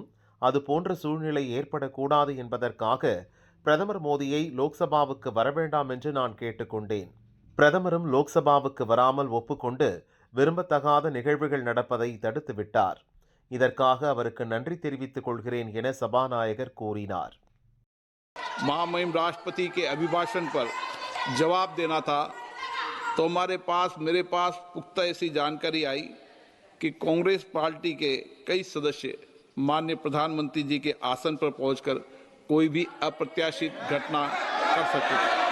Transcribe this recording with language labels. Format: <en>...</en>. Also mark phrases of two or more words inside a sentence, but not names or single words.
<ta>அது போன்ற சூழ்நிலை ஏற்படக்கூடாது என்பதற்காக பிரதமர் மோடியை லோக்சபாவுக்கு வரவேண்டாம் என்று நான் கேட்டுக்கொண்டேன். பிரதமரும் லோக்சபாவுக்கு வராமல் ஒப்புக்கொண்டு விரும்பத்தகாத நிகழ்வுகள் நடப்பதை தடுத்துவிட்டார். இதற்காக அவருக்கு நன்றி தெரிவித்துக் கொள்கிறேன் என சபாநாயகர் கூறினார்.</ta> <hi>महामहिम राष्ट्रपति के अभिभाषण पर जवाब देना था तो मेरे पास पुख्ता ऐसी जानकारी आई कि कांग्रेस पार्टी के कई सदस्य माननीय प्रधानमंत्री जी के आसन पर पहुंचकर कोई भी अप्रत्याशित घटना कर सकते थे.</hi>